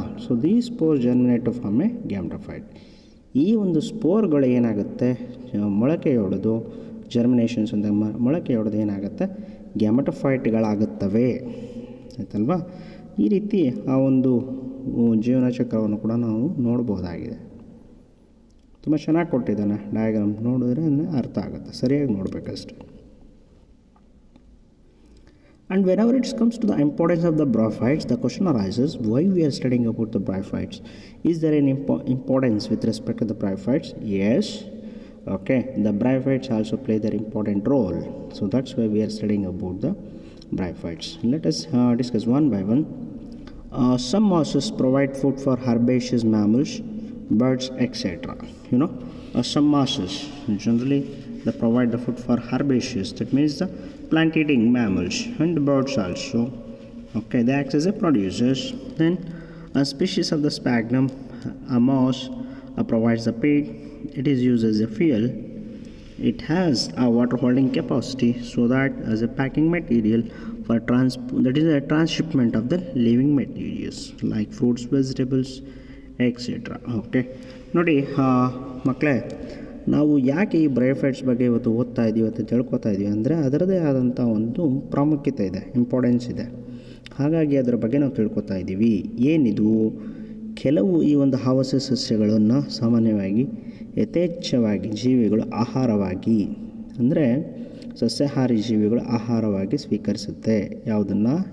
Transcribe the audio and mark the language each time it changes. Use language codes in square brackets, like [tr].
[en] So the spore germinate to form a gametophyte. [kn] ಈ ಒಂದು ಸ್ಪೋರ್ಗಳು ಏನಾಗುತ್ತೆ, ಮೊಳಕೆಯೊಡೆದು ಜರ್ಮಿನೇಷನ್ಸ್ ಅಂತ ಮೊಳಕೆಯೊಡೆದು ಏನಾಗುತ್ತೆ, ಗ್ಯಾಮೆಟೋಫೈಟ್ಗಳಾಗುತ್ತವೆ ಆಯ್ತಲ್ವಾ. ಈ ರೀತಿ ಆ ಒಂದು ಜೀವನ ಚಕ್ರವನ್ನು ಕೂಡ ನಾವು ನೋಡ್ಬೋದಾಗಿದೆ. ತುಂಬ ಚೆನ್ನಾಗಿ ಕೊಟ್ಟಿದ್ದಾನೆ ಡಯಾಗ್ರಾಮ್, ನೋಡಿದ್ರೆ ಅರ್ಥ ಆಗುತ್ತೆ, ಸರಿಯಾಗಿ ನೋಡಬೇಕಷ್ಟೆ. [en] And whenever it comes to the importance of the Bryophytes, the question arises, why we are studying about the Bryophytes? Is there an importance with respect to the Bryophytes? Yes. Okay, the Bryophytes also play their important role. So that's why we are studying about the Bryophytes. Let us discuss one by one. Some mosses provide food for herbaceous mammals, birds, etc. Some mosses, generally they provide the food for herbaceous, that means the plant eating mammals and birds also. Okay, they act as a producers. Then a species of the sphagnum, a moss, provides the peat. It is used as a fuel. It has a water holding capacity, so that as a packing material for that is a transshipment of the living materials like fruits, vegetables, etc. [kn] Okay ನೋಡಿ ಮಕ್ಕಳೇ, ನಾವು ಯಾಕೆ ಈ bryophytes ಬಗ್ಗೆ ಇವತ್ತು ಓದ್ತಾ ಇದ್ದೀವಿ ಅಂತ ತಿಳ್ಕೊತಾ ಇದ್ದೀವಿ ಅಂದರೆ ಅದರದೇ ಆದಂಥ ಒಂದು ಪ್ರಾಮುಖ್ಯತೆ ಇದೆ, ಇಂಪಾರ್ಟೆನ್ಸ್ ಇದೆ. ಹಾಗಾಗಿ ಅದರ ಬಗ್ಗೆ ನಾವು ತಿಳ್ಕೊತಾ ಇದ್ದೀವಿ. ಏನಿದು, ಕೆಲವು ಈ ಒಂದು ಆವಾಸ ಸಸ್ಯಗಳನ್ನು ಸಾಮಾನ್ಯವಾಗಿ ಯಥೇಚ್ಛವಾಗಿ ಜೀವಿಗಳು ಆಹಾರವಾಗಿ, ಅಂದರೆ ಸಸ್ಯಾಹಾರಿ ಜೀವಿಗಳು ಆಹಾರವಾಗಿ ಸ್ವೀಕರಿಸುತ್ತೆ. ಯಾವುದನ್ನು?